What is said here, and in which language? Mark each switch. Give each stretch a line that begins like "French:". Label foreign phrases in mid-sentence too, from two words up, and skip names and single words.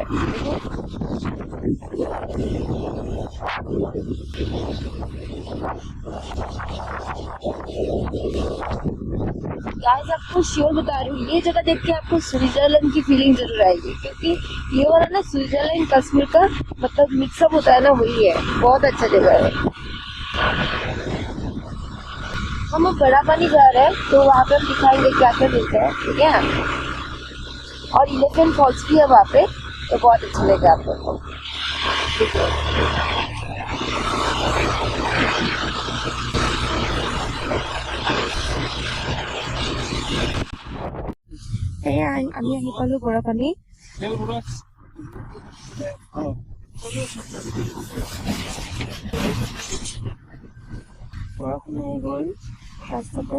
Hindi: देखो गाइस, आपको श्योर बता रही हूँ, ये जगह देख के आपको स्विट्जरलैंड की फीलिंग जरूर आएगी, क्योंकि ये वाला ना स्विट्जरलैंड कश्मीर का मतलब मिक्सअप होता है ना, वही है। बहुत अच्छा जगह है। हम अब बड़ा पानी जा रहे हैं, तो वहाँ पे हम दिखाएंगे क्या क्या मिलता है, ठीक है। और इलेफेंट फॉल्स भी है वहाँ पे, तो बहुत अच्छा लगेगा आप लोग को।
Assamese: আমি আহি পালো বৰা পানী। বৰষুণ আহি গ'ল ৰাস্তাতে।